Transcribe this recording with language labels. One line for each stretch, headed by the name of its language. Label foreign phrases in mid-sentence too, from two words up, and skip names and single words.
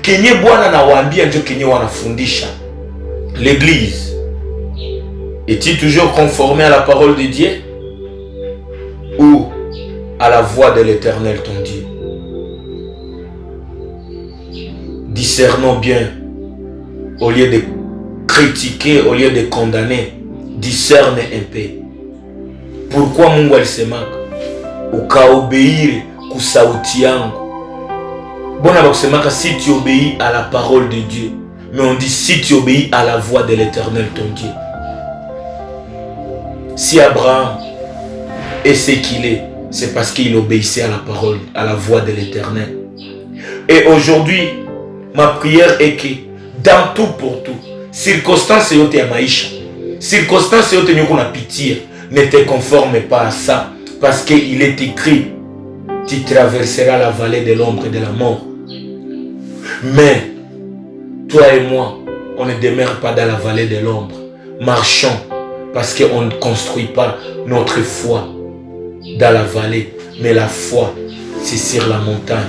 French: L'église, est-il toujours conformé à la parole de Dieu ou à la voix de l'Éternel ton Dieu? Discernons bien, au lieu de critiquer, au lieu de condamner, discerne un peu.
Swahili: Pourquoi Mungu alisemaka ukaobéir kusauti yangu?
French: Bon, si tu obéis à la parole de Dieu, mais on dit si tu obéis à la voix de l'Éternel ton Dieu. Si Abraham est ce qu'il est, c'est parce qu'il obéissait à la parole, à la voix de l'Éternel. Et aujourd'hui, ma prière est que dans tout pour tout, circonstance
Swahili: yote ya maisha,
French: circonstance
Swahili: yote nyoko na pitia,
French: ne te conforme pas à ça, parce qu'il est écrit, tu traverseras la vallée de l'ombre et de la mort. Mais toi et moi, on ne demeure pas dans la vallée de l'ombre. Marchons, parce qu'on ne construit pas notre foi dans la vallée, mais la foi, c'est sur la montagne.